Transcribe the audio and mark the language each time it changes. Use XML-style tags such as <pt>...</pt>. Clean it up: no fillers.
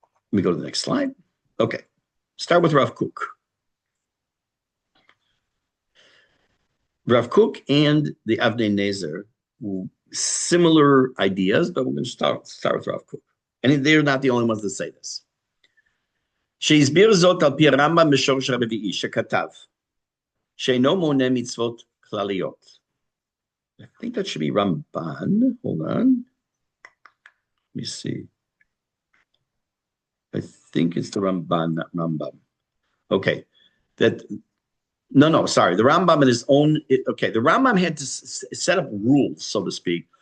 <en>Let me go to the next slide. Okay, start with Rav Kook. Rav Kook and the Avnei Nezer, similar ideas, but we're going to start with Rav Kook. And they're not the only ones that say this.</en> <he>שהסביר זאת על פי הרמב"ם בשורש הרביעי שכתב שאינו מונה מצוות כלליות.</he> <en>I think that should be Ramban. Hold on. Let me see. I think it's the Ramban, not Rambam. Okay. No, sorry. The Rambam in his own, the Rambam had to set up rules, so to speak.</en>